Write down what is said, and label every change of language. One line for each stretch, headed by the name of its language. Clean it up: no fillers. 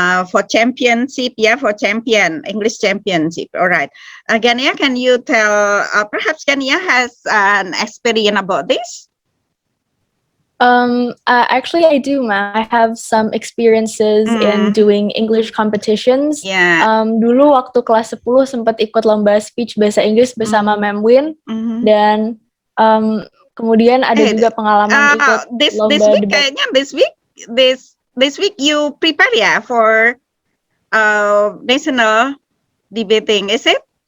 English: For championship, yeah, for English championship. All right, Gania, can you tell, perhaps Gania has an experience about this? Actually, I do, ma'am. I have some experiences in doing English competitions. Yeah.
Indonesian: Dulu waktu kelas 10 sempat ikut lomba speech bahasa Inggris bersama Ma'am Win, dan kemudian ada juga pengalaman ikut lomba
English: this week,
Indonesian: debat. kayaknya
English: this week you prepare, yeah, for national debating, is it?